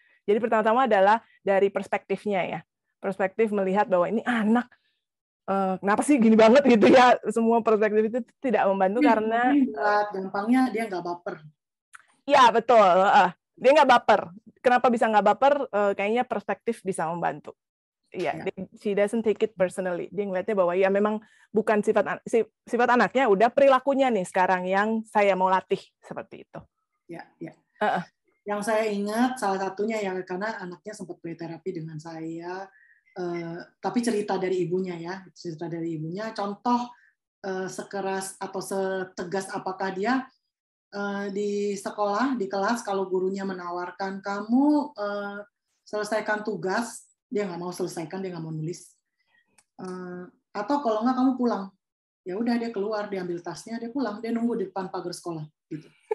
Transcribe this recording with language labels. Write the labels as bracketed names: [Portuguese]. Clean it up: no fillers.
[Indonesian] Jadi pertama-tama adalah dari perspektifnya ya, perspektif melihat bahwa ini anak kenapa sih gini banget gitu ya. Semua perspektif itu tidak membantu karena gampangnya dia nggak baper. Ya betul, dia nggak baper. Kenapa bisa nggak baper? Kayaknya perspektif bisa membantu. [English] Iya, she doesn't take it personally. [Indonesian] Dia ngeliatnya bahwa ya memang bukan sifat anaknya, udah perilakunya nih sekarang yang saya mau latih seperti itu. Ya. Yang saya ingat salah satunya ya, karena anaknya sempat terapi dengan saya, tapi cerita dari ibunya ya, contoh sekeras atau setegas apakah dia di sekolah, di kelas, kalau gurunya menawarkan kamu selesaikan tugas, dia nggak mau selesaikan, dia nggak mau nulis, atau kalau nggak kamu pulang, ya udah dia keluar, dia ambil tasnya, dia pulang, dia nunggu di depan pagar sekolah, gitu.